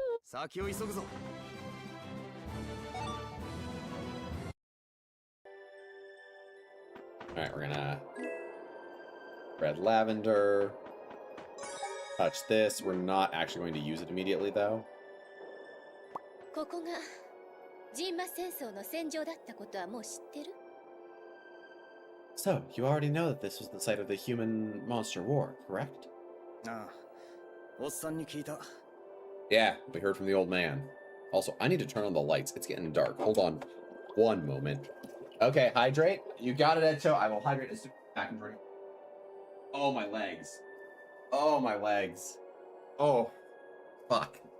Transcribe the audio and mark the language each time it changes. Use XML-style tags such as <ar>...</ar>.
<ja>先を急ぐぞ。</ja> <en>Alright, we're gonna red lavender. Touch this. We're not actually going to use it immediately though.</en> <ja>ここがジンマ戦争の戦場だったことはもう知ってる？</ja> <en>So, you already know that this was the site of the human monster war, correct?</en> <ja>ああ、おっさんに聞いた。</ja> <en>Yeah, we heard from the old man. Also, I need to turn on the lights. It's getting dark. Hold on one moment. Okay, hydrate. You got it, Edcho. I will hydrate as soon as I can drink. Oh, my legs. Oh, my legs. Oh, fuck.</en>